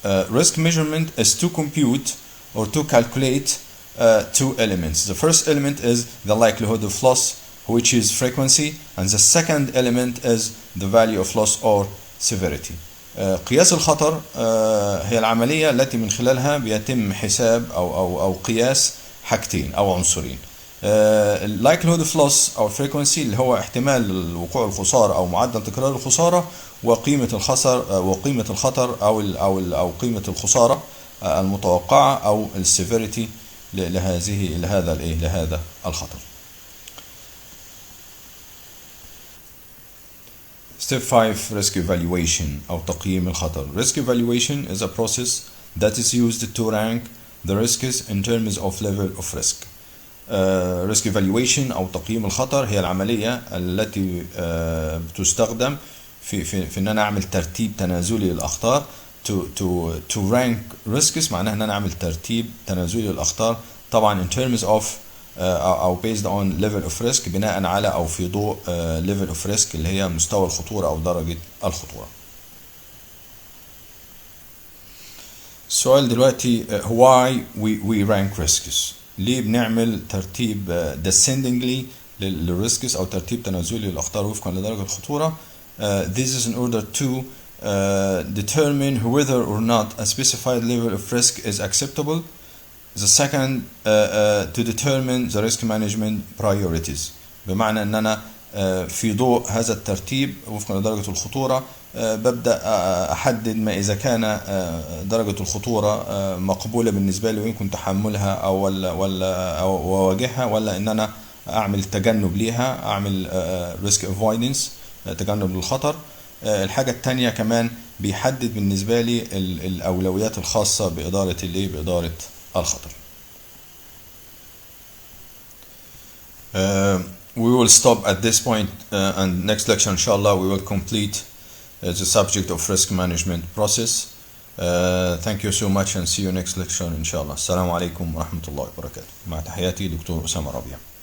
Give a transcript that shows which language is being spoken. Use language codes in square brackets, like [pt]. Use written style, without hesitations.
[en] Risk measurement is to compute or to calculate two elements. The first element is the likelihood of loss, which is frequency, and the second element is the value of loss or severity. [ar] قياس الخطر هي العملية التي من خلالها بيتم حساب أو قياس حاجتين أو عنصرين. [en] likelihood of loss [ar] أو frequency اللي هو احتمال وقوع الخسارة أو معدل تكرار الخسارة، وقيمة الخطر أو قيمة الخسارة المتوقعة أو السيفيريتي لهذا الخطر. [en] Step 5 risk evaluation [ar] أو تقييم الخطر. [en] Risk evaluation is a process that is used to rank the risks in terms of level of risk. [ar] risk evaluation أو تقييم الخطر هي العملية التي بتستخدم في إن أنا أعمل ترتيب تنازلي للأخطار. [en] to rank risks [ar] معناها ان انا اعمل ترتيب تنازلي للاخطار، طبعا [en] in terms of [ar] او [en] based on level of risk [ar] بناء على او في ضوء [en] level of risk [ar] اللي هي مستوى الخطورة او درجة الخطورة. السؤال دلوقتي [en] why we rank risks؟ [ar] ليه بنعمل ترتيب [en] descendingly [ar] للريسكس او ترتيب تنازلي للاخطار وفقا لدرجة الخطورة؟ [en] This is in order to determine whether or not a specified level of risk is acceptable. The second, to determine the risk management priorities. [ar] بمعنى ان انا في ضوء هذا الترتيب وفقا لدرجة الخطورة ببدأ احدد ما اذا كان درجة الخطورة مقبولة بالنسبة لي ويمكن تحملها او اواجهها، ولا ان انا اعمل تجنب ليها، اعمل risk avoidance تجنب للخطر. الحاجة التانية كمان بيحدد بالنسبة لي الأولويات الخاصة بإدارة الخطر. [en] We will stop at this point and next lecture inshallah we will complete the subject of risk management process. Thank you so much and see you next lecture inshallah. [ar] السلام عليكم ورحمة الله وبركاته. مع تحياتي دكتور أسامة ربيع.